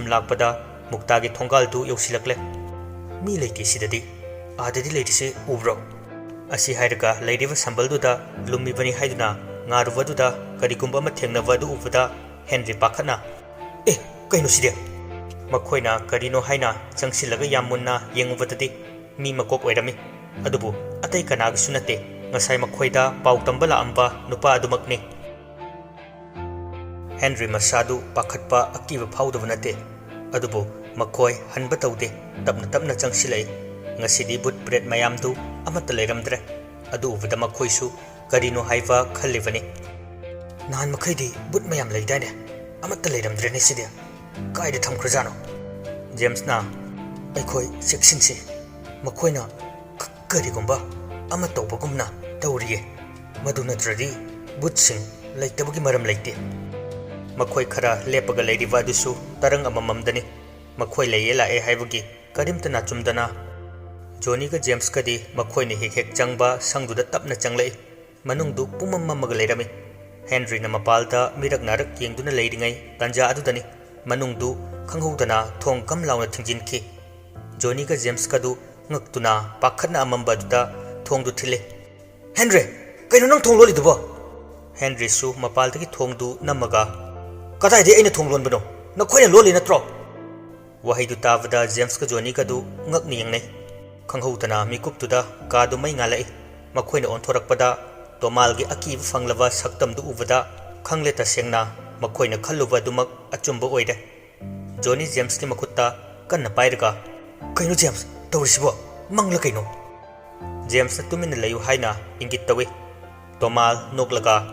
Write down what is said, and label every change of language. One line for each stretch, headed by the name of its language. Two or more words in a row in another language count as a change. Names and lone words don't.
Manipuri: lakpada muktagi thongal du yosilakle mi leiti sidadi adadi leitise ubro asi hairaga leidiva sambalduda lumibani haiduna ngaruvaduda karigumba ma thengnavadu ubada henry pakhana kaino side makhoina karino haina changsilaga yamunna yengubadadi mi makok oirami adubu atai kanaga sunate ngasai makhoida pautambala amba nupa adumakni henry masadu pakhatpa akiba phaudavanate adubu makhoi hanba tawde tapna changsilai ngasidi
English: but bread
Manipuri: mayamdu amata leiramdre adu ubada makhoisu karino haiva khallivani nan makhaidi but mayam leidaine amata leiramdre ne side kaide thamkrajano james na aikhoi sectionsi makhoina karigumba ama tawbagumna tawriye madunatradi butsing leitabagi maram leite makhoi khara lepaga leiriva dusu tarang amamamdani makhoi leiye lae haibagi karimtana chumdana Johnny ka James kadi makhoina hek changba sangduda tapna changlei manungdu pumamamaga leirami Henry na mapalda mirak narak yengduna leiringai tanja adudani manungdu khanghodana thong kam launa thingjinki Johnny ka James kadu ngaktuna pakhatna amamba duda thongdu thile Henry kaino nang thong loli duba Henry su mapaldagi thongdu namaga kadai de aina thong lonbano na khoina loli natro wahaidu tavada James ka Johnny kadu ngakni yengnei khanghodana mikuptuda kadu mai ngalai makhoina onthorakpada Tomalgi akiba fanglava saktamdu ubada khangle tasengna makhoina khalluba dumak achumba oide Johnny James ki makutta kanna pairaga kaino James tawrisibo mangla kaino James na tumin layu haina ingit tawi Tomal noklaga